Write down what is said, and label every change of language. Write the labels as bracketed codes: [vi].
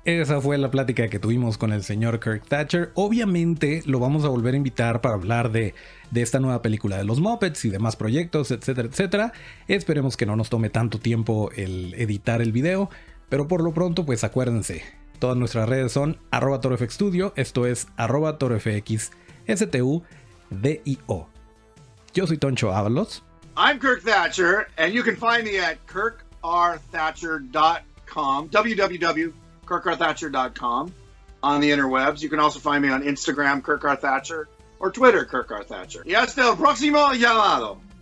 [es] Esa fue la plática que tuvimos con el señor Kirk Thatcher. Obviamente lo vamos a volver a invitar para hablar de esta nueva película de los Muppets y demás proyectos, etcétera, etcétera. Esperemos que no nos tome tanto tiempo el editar el video, pero por lo pronto, pues acuérdense, todas nuestras redes son @torofxstudio, esto es @torofxstudio. Yo soy Toncho Ábalos. [en] I'm Kirk Thatcher, and you can find me at kirkrthatcher.com, www.kirkrthatcher.com on the interwebs. You can also find me on Instagram, Kirk R. Thatcher, or Twitter, Kirk R. Thatcher. [es] Y hasta el próximo llamado.